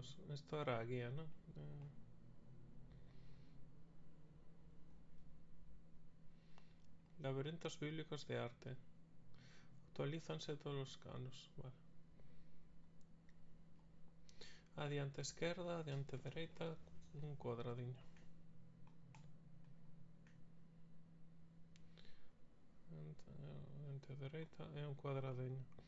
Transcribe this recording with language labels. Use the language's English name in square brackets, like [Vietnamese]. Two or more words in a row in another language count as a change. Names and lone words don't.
[Galician] Esto era a guía, ¿no? Laberintos bíblicos de arte. Actualízanse todos os anos. Vale. Adiante esquerda, adiante dereita, un cuadradiño. Adiante dereita e un cuadradiño.